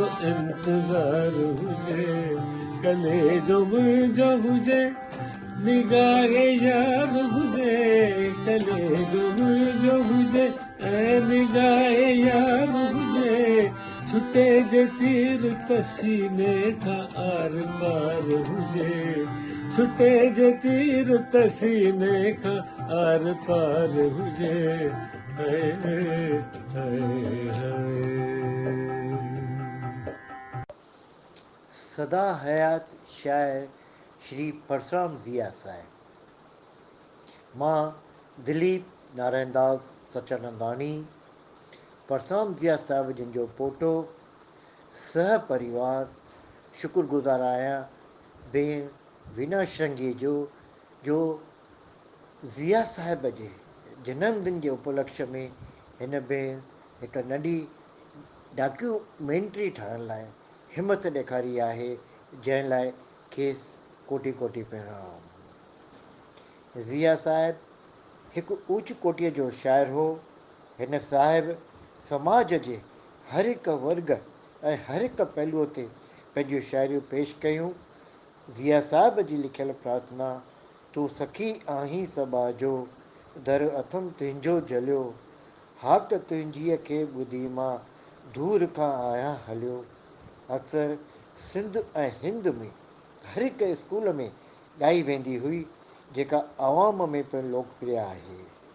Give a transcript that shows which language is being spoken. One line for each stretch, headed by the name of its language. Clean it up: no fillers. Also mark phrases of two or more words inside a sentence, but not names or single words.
Sindhi: इंतज़ार हुजे, कलेजो मुंहिंजो हुजे निगाहे यार हुजे, कलेजो मुंहिंजो हुजे ऐं निगाहे यार हुजे, छुटे जे तीर त सीने खां आर पार हुजे, छुटे जे तीर त सीने खां आर पार हुजे। हाय हाय हाय। सदा हयात शायर श्री परसराम ज़िया साहिब। मां दिलीप नारायण दास सचानंदाणी परसराम ज़िया साहिब जिन जो पोटो सह परिवार शुक्रगुज़ार आहियां भेण वीना श्रृंगी जो ज़िया साहिब जे जनमदिन जे उपलक्ष्य में हिन भेण हिकु नंढी डॉक्यूमेंट्री ठाहिण लाइ हिमत ॾेखारी आहे, जंहिं लाइ खेसि कोटि कोटि प्रणाम। ज़िया साहिब हिकु ऊच कोटीअ जो शाइर हो। हिन साहिब समाज जे हर हिकु वर्ग ऐं हर हिकु पहलूअ ते पंहिंजूं शाइरियूं पेश कयूं। ज़िया साहिब जी लिखियलु प्रार्थना, तूं सखी आहीं सबा जो, दर अथमि तुंहिंजो जलियो, हाक तुंहिंजीअ खे ॿुधी मां दूर खां आहियां हलियो, अक्सर सिंध ऐं हिंद में हर हिकु स्कूल में ॻाई वेंदी हुई, जेका आवाम में पिणु लोकप्रिय आहे।